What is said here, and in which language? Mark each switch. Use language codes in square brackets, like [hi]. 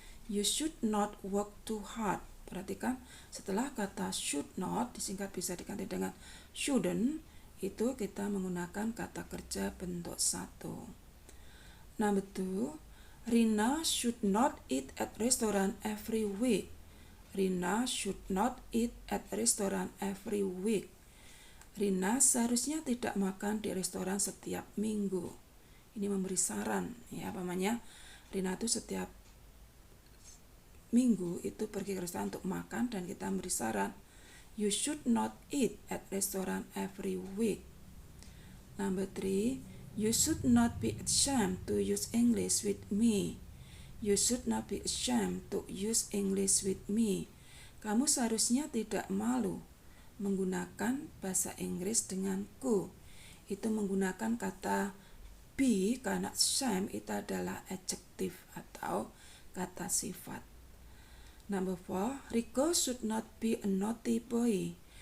[en] You should not work too hard. [id] Perhatikan, setelah kata should not disingkat bisa diganti dengan shouldn't, itu kita menggunakan kata kerja bentuk 1. [en] Number 2, Rina should not eat at restaurant every week. Rina should not eat at restaurant every week. [id] Rina seharusnya tidak makan di restoran setiap minggu. Ini memberi saran ya, pamannya Rina itu setiap minggu itu pergi ke restoran untuk makan dan kita memberi saran [en] you should not eat at restaurant every week. Number 3, you should not be ashamed to use English with me. You should not be ashamed to use English with me. [id] Kamu seharusnya tidak malu menggunakan bahasa Inggris denganku. Itu menggunakan kata be karena shame itu adalah adjective atau kata sifat. [en] Number 4, Rico should not be a naughty boy.